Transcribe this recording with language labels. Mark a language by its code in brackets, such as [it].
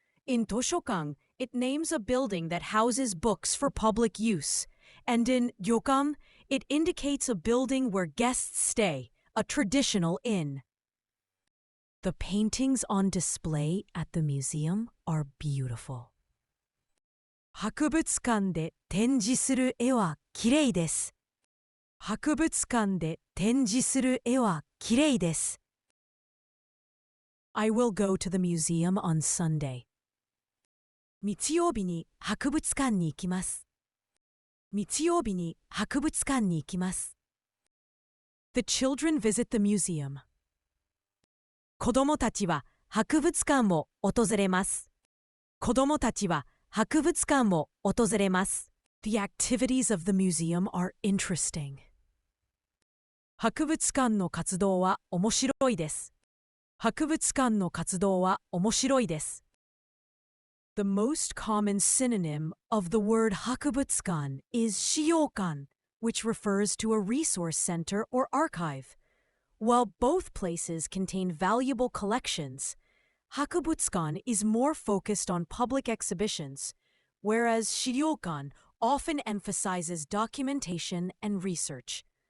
[en] In toshokan, it names a building that houses books for public use, and in ryokan, it indicates a building where guests stay, a traditional inn. The paintings on display at the museum are beautiful. [ja] 博物館で展示する絵はきれいです。博物館で展示する絵はきれいです。 [en] I will go to the museum on Sunday. [ja] 日曜日に博物館に行きます。日曜日に博物館に行きます。 [en] The children visit the museum. [ja] 子供たちは博物館を訪れます。子供たちは博物館を訪れます。 [en] The activities of the museum are interesting. [ja] 博物館の活動は面白いです。博物館の活動は面白いです。 [en] The most common synonym of the word 博物館 is 資料館, which refers to a resource center or archive. While both places contain valuable collections, 博物館 is more focused on public exhibitions, whereas 資料館 often emphasizes documentation and research.